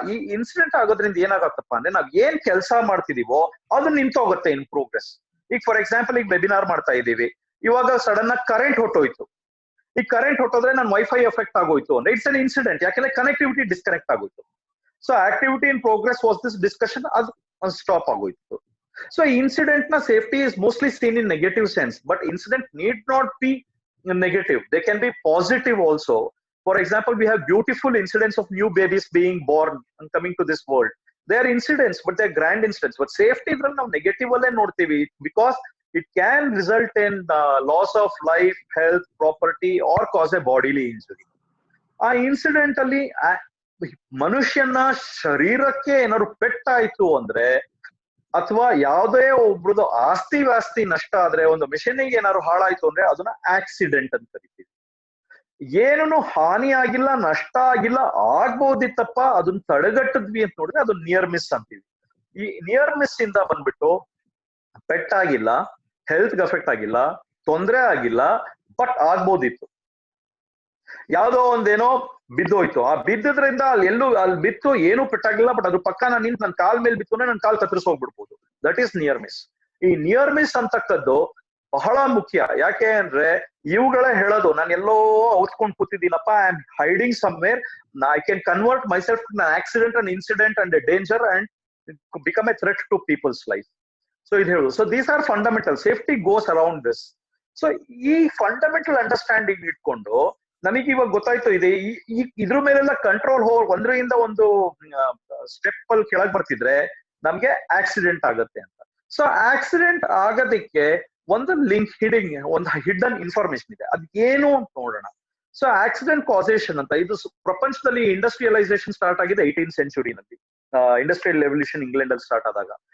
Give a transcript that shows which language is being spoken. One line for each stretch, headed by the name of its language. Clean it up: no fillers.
Kannada: ಈ ಇನ್ಸಿಡೆಂಟ್ ಆಗೋದ್ರಿಂದ ಏನಾಗತ್ತಪ್ಪ ಅಂದ್ರೆ ನಾವ್ ಏನ್ ಕೆಲಸ ಮಾಡ್ತಿದೀವೋ ಅದು ನಿಂತೋಗುತ್ತೆ ಇನ್ ಪ್ರೋಗ್ರೆಸ್. ಈಗ ಫಾರ್ ಎಕ್ಸಾಂಪಲ್, ಈಗ ವೆಬಿನಾರ್ ಮಾಡ್ತಾ ಇದೀವಿ, ಇವಾಗ ಸಡನ್ ಆಗಿ ಕರೆಂಟ್ ಹೊಟ್ಟೋಯ್ತು. ಈ ಕರೆಂಟ್ ಹೊಟ್ಟೋದ್ರೆ ನನ್ ವೈಫೈ ಎಫೆಕ್ಟ್ ಆಗೋಯ್ತು ಅಂದ್ರೆ
English: it's an incident,
Kannada: ಯಾಕಂದ್ರೆ ಕನೆಕ್ಟಿವಿಟಿ ಡಿಸ್ಕನೆಕ್ಟ್ ಆಗೋಯ್ತು.
English: so activity in progress was this discussion,
Kannada: ಅದು ಸ್ಟಾಪ್ ಆಗೋಯ್ತು.
English: So incident na safety is mostly seen in negative sense, but incident need not be negative. They can be positive also. For example, we have beautiful incidents of new babies being born and coming to this world. They are incidents, but they are grand incidents. But safety is now negative
Kannada: alle nodtivi,
English: because it can result in loss of life, health, property, or cause a bodily injury.
Kannada: ಆ incident ಅಲ್ಲಿ ಮನುಷ್ಯನ ಶರೀರಕ್ಕೆ ಏನಾದ್ರು ಪೆಟ್ಟಾಯ್ತು ಅಂದ್ರೆ, ಅಥವಾ ಯಾವುದೇ ಒಬ್ರದ್ದು ಆಸ್ತಿ ನಷ್ಟ ಆದ್ರೆ, ಒಂದು ಮಿಷನ್ಗೆ ಏನಾದ್ರು ಹಾಳಾಯ್ತು ಅಂದ್ರೆ ಅದನ್ನ ಆಕ್ಸಿಡೆಂಟ್ ಅಂತ ಕರಿತೀವಿ. ಏನೂ ಹಾನಿ ಆಗಿಲ್ಲ, ನಷ್ಟ ಆಗಿಲ್ಲ, ಆಗ್ಬೋದಿತ್ತಪ್ಪ, ಅದನ್ನ ತಡೆಗಟ್ಟಿದ್ವಿ ಅಂತ ನೋಡಿದ್ರೆ ಅದು ನಿಯರ್ ಮಿಸ್ ಅಂತೀವಿ. ಈ ನಿಯರ್ ಮಿಸ್ ಇಂದ ಬಂದ್ಬಿಟ್ಟು ಪೆಟ್ಟಾಗಿಲ್ಲ, ಹೆಲ್ತ್ ಅಫೆಕ್ಟ್ ಆಗಿಲ್ಲ, ತೊಂದರೆ ಆಗಿಲ್ಲ, ಬಟ್ ಆಗ್ಬೋದಿತ್ತು. ಯಾವ್ದೋ ಒಂದೇನೋ ಬಿದ್ದೋಯ್ತು, ಆ ಬಿದ್ದದ್ರಿಂದ ಅಲ್ಲಿ ಬಿತ್ತು, ಏನು ಪೆಟ್ಟಾಗಿಲ್ಲ, ಬಟ್ ಅದ್ರ ಪಕ್ಕ ನಾನು ನಿಂತು ನನ್ನ ಕಾಲ್ ಮೇಲೆ ಬಿತ್ತು ನನ್ನ ಕಾಲ್ ಕತ್ತರಿಸಿ ಹೋಗ್ಬಿಡ್ಬೋದು.
English: That is near miss.
Kannada: ಈ ನಿಯರ್ ಮಿಸ್ ಅಂತಕ್ಕದ್ದು ಬಹಳ ಮುಖ್ಯ. ಯಾಕೆ ಅಂದ್ರೆ ಇವುಗಳೇ ಹೇಳೋದು, ನಾನು ಎಲ್ಲೋ ಔತ್ಕೊಂಡು ಕೂತಿದ್ದೀನಪ್ಪ,
English: I am hiding somewhere, I can convert myself to an accident, an incident and a danger and become a threat to people's life.
Kannada: So ಇದು ಹೇಳು.
English: So these are fundamental. Safety goes around this.
Kannada: So ಈ fundamental understanding ಇಟ್ಕೊಂಡು ನನಗೆ ಇವಾಗ ಗೊತ್ತಾಯ್ತು ಇದೆ ಇದ್ರ ಮೇಲೆಲ್ಲ ಕಂಟ್ರೋಲ್ ಒಂದರಿಂದ ಒಂದು ಸ್ಟೆಪ್ ಅಲ್ಲಿ ಕೆಳಗ್ ಬರ್ತಿದ್ರೆ ನಮ್ಗೆ ಆಕ್ಸಿಡೆಂಟ್ ಆಗತ್ತೆ ಅಂತ. ಸೊ ಆಕ್ಸಿಡೆಂಟ್ ಆಗೋದಕ್ಕೆ ಒಂದು ಲಿಂಕ್ ಒಂದು ಹಿಡನ್ ಇನ್ಫಾರ್ಮೇಶನ್ ಇದೆ, ಅದ್ ಏನು ಅಂತ ನೋಡೋಣ. ಸೊ ಆಕ್ಸಿಡೆಂಟ್ ಕಾಸೇಷನ್ ಅಂತ ಇದು ಪ್ರಪಂಚದಲ್ಲಿ ಇಂಡಸ್ಟ್ರಿಯಲೈಸೇಷನ್ ಸ್ಟಾರ್ಟ್ ಆಗಿದೆ 18th ಸೆಂಚುರಿನಲ್ಲಿ, ಇಂಡಸ್ಟ್ರಿಯಲ್ ರೆವಲ್ಯೂಷನ್ ಇಂಗ್ಲೆಂಡ್ ಅಲ್ಲಿ ಸ್ಟಾರ್ಟ್ ಆದಾಗ.